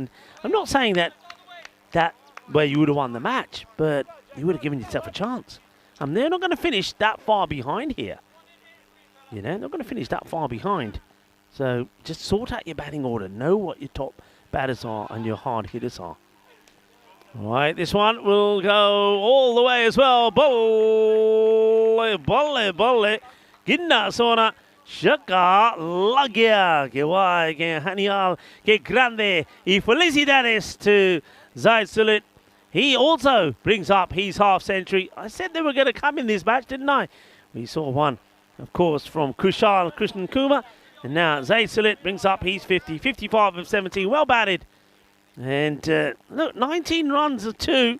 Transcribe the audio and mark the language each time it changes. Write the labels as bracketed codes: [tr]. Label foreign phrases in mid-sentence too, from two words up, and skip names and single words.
[en] And I'm not saying that where you would have won the match, but you would have given yourself a chance. And they're not going to finish that far behind here. You know, not going to finish that far behind. So just sort out your batting order. Know what your top batters are and your hard hitters are. All right, this one will go all the way as well. Bolle. Ginna sona. Shaka Lagia. [es] Que guay, que genial, que grande. Y felicidades to Zaid Sulit. [en] He also brings up his half century. I said they were going to come in this match, didn't I? We saw one, of course, from Kushal Krishnan Kumar. And now Zaid Sulit brings up his 50. 55 of 17. Well batted. And look, 19 runs of 2.